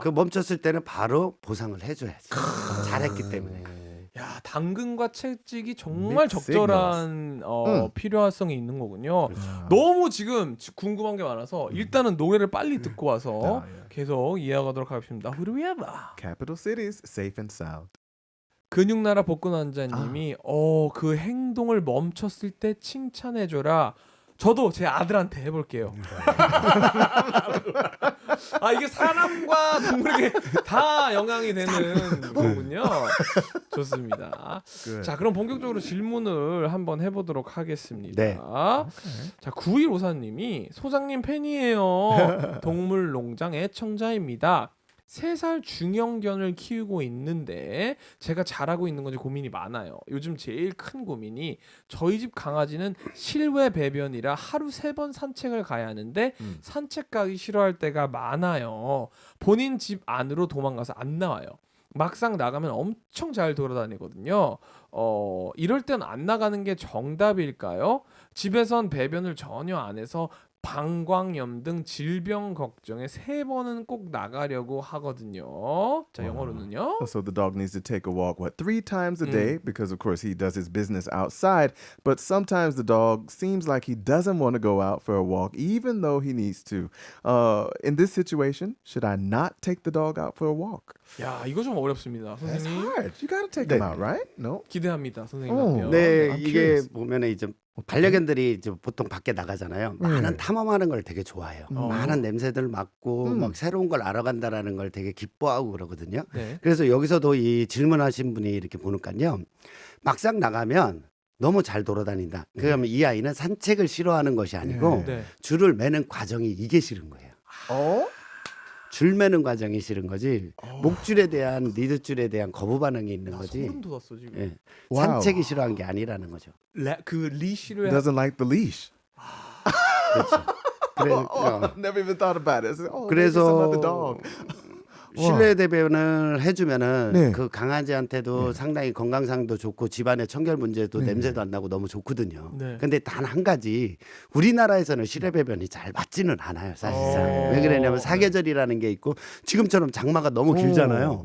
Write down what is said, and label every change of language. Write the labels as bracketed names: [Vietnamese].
[Korean] 그 멈췄을 때는 바로 보상을 해줘야지. 잘했기 때문에. 야, 당근과 채찍이 정말 [English] Mixed [Korean] 적절한 필요성이 있는 거군요. 너무 지금 궁금한 게 많아서 일단은 노래를 빨리 듣고 와서 계속 이어가도록 하겠습니다. [English] Who do we have? Capital cities, safe and sound. [Korean] 근육나라 복근 환자님이 그 행동을 멈췄을 때 칭찬해줘라. 저도 제 아들한테 해볼게요. 아 이게 사람과 동물에게 다 영향이 되는 거군요. 좋습니다. [English] Good. [Korean] 자 그럼 본격적으로 질문을 한번 해보도록 하겠습니다. 네. 자 9154님이 소장님 팬이에요. 동물농장 애청자입니다. 3살 중형견을 키우고 있는데 제가 잘하고 있는 건지 고민이 많아요. 요즘 제일 큰 고민이 저희 집 강아지는 실외 배변이라 하루 3번 산책을 가야 하는데 산책 가기 싫어할 때가 많아요. 본인 집 안으로 도망가서 안 나와요. 막상 나가면 엄청 잘 돌아다니거든요. 이럴 땐 안 나가는 게 정답일까요? 집에선 배변을 전혀 안 해서 방광염 등 질병 걱정에 3번은 꼭 나가려고 하거든요. 자, 영어로는요. [English] So the dog needs to take a walk, 3 times a day? Because of course he does his business outside. But sometimes the dog seems like he doesn't want to go out for a walk, even though he needs to. In this situation, should I not take the dog out for a walk? [Korean] 야, 이거 좀 어렵습니다. [English] That's [Korean] 선생님. [English] hard. You got to take [Korean] 네. [English] him out, right? No. [Korean] 기대합니다. 선생님 어, 답변. 네, [English] I'm [Korean] 이게 [English] curious. [Korean] 보면은 이제 반려견들이 이제 보통 밖에 나가잖아요. 많은 탐험하는 걸 되게 좋아해요. 많은 냄새들 맡고 막 새로운 걸 알아간다라는 걸 되게 기뻐하고 그러거든요. 네. 그래서 여기서도 이 질문하신 분이 이렇게 보니까요. 막상 나가면 너무 잘 돌아다닌다. 그러면 이 아이는 산책을 싫어하는 것이 아니고 네. 줄을 매는 과정이 이게 싫은 거예요. [English] Oh? [Korean] 줄 매는 과정이 싫은 거지. 목줄에 대한 리드줄에 대한 거부 반응이 있는 나 거지. 소름 돋았어 지금. 예. 와우. 산책이 싫어한 게 아니라는 거죠. 그 리시를 [English] Doesn't like the leash. [Korean] 그렇죠. 그래, [English] Never even thought about it. It's like, oh, maybe some other [Korean] 그래서 [English] dog. [Korean] 실내 대변을 해주면은 네. 그 강아지한테도 상당히 건강상도 좋고 집안의 청결 문제도 냄새도 안 나고 너무 좋거든요. 네. 근데 단 한 가지 우리나라에서는 실내 배변이 잘 맞지는 않아요, 사실상. 어. 왜 그러냐면 사계절이라는 게 있고 지금처럼 장마가 너무 길잖아요.